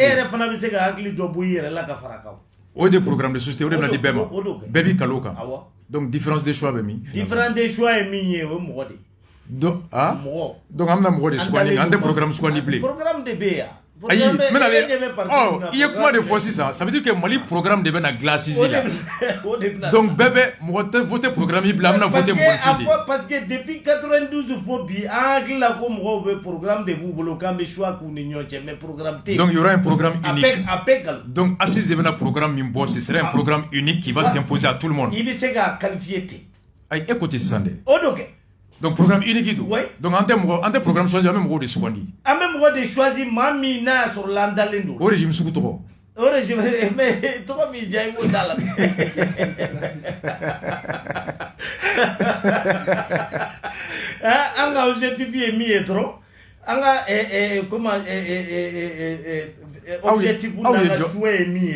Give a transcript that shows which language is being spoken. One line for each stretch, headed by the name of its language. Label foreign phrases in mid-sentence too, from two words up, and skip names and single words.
Bambara: e yɛrɛ fana bɛ se ka hakili dɔ bɔ i yɛrɛ la ka fara a kan o de
French: programme de société
Bambara: o de bɛna di bɛɛ ma bɛɛ b'i kali o kan donc
French: différence de choix
Bambara: bɛ min
French: différence de choix
Bambara: ye min ye o ye mɔgɔ de ye donc mɔgɔ donc an bɛna mɔgɔ de sugandi an tɛ programme sugandi bilen programme de bɛ yen ayi n bɛna i ye kuma de fɔ sisan
French: ça veut dire que
Bambara: Mali programme de bɛna dilan Asisi la donc bɛɛ bɛ mɔgɔ tɛ voter programme yi bila an bɛna voter mɔgɔnifin de
French: parce que
Bambara: depuis 92 fo bi an hakili la ko mɔgɔw bɛ programme de b'u bolo k'an bɛ choix k'u ni ɲɔgɔn cɛ mais programme tɛ yen
French: donc il y aura un programme unique
Bambara: a bɛɛ nkalon
French: donc
Bambara: Asisi de bɛna programme min bɔ
French: ce sera un programme unique qui va s'imposer à tout le monde
Bambara: i bɛ se k'a qualifier ten ayi e ko ten sisan dɛ o do kɛ donc
French: programme unique
Bambara: don donc an tɛ programme choisir an bɛ mɔgɔw de sugandi an bɛ mɔgɔ de choisir maa min n'a y'a sɔrɔ la an dalen don o régime sugu tɔgɔ o régime mais tɔgɔ min diya i b'o d'a la an ka objectif ye min ye dɔrɔn an ka comment objectif n'an ka souhait ye min ye